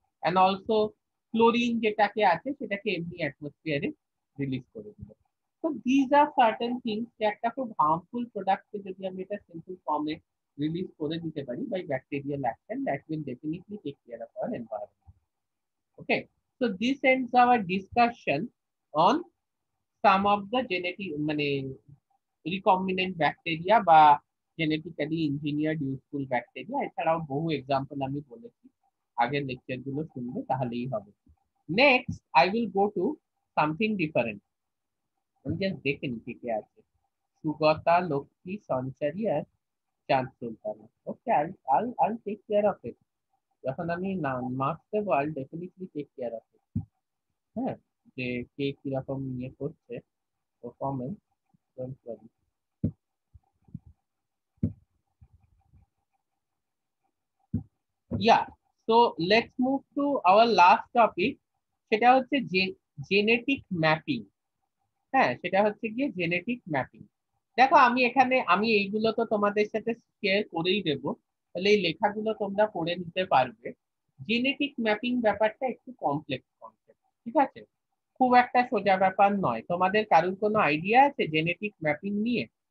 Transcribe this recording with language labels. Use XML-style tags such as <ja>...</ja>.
<en>And also</en> <bn>chlorine যেটাকে আছে সেটাকে এমনি অ্যাটমসফিয়ারে রিলিজ করে দিল। তো</bn> <en>these are certain things,</en> <bn>যে একটা খুব হার্মফুল প্রোডাক্টকে যদি আমি এটা সিম্পল ফর্মে রিলিজ করে দিতে পারি</bn> <en>By bacterial action, that will definitely take care of our environment. Okay, so this ends our discussion on some of the genetic মানে recombinant bacteria বা genetically engineered useful bacteria.</en> <bn>এছাড়াও বহু এক্সাম্পল আমি বলেছি, আগের লেকচার গুলো শুনলে তাহলেই হবে।</bn> <en>Next I will go to something different.</en> <bn>আমি জাস্ট দেখে নি কে কে আছে। সুগতা, লক্ষ্মী, সঞ্চারী আর চাঁদ সুলতানা।</bn> <en>Okay, I'll take care of it.</en> <bn>যখন আমি মার্কস দেবো,</bn> <en>I'll definitely take care of it.</en> <bn>হ্যাঁ, যে কে কিরকম ইয়ে করছে performance,</bn> <en>Don't worry. Yeah, so let's move to our last topic,</en> <bn>সেটা হচ্ছে জেনেটিক ম্যাপিং। হ্যাঁ, সেটা হচ্ছে গিয়ে জেনেটিক ম্যাপিং। দেখো আমি এখানে আমি এইগুলো তো তোমাদের সাথে শেয়ার করেই দেবো, তাহলে এই লেখাগুলো তোমরা পড়ে নিতে পারবে। জেনেটিক ম্যাপিং ব্যাপারটা একটু কমপ্লেক্স কনসেপ্ট, ঠিক আছে? খুব একটা সোজা ব্যাপার নয়। তোমাদের কারোর কোনো আইডিয়া আছে জেনেটিক ম্যাপিং নিয়ে?</bn>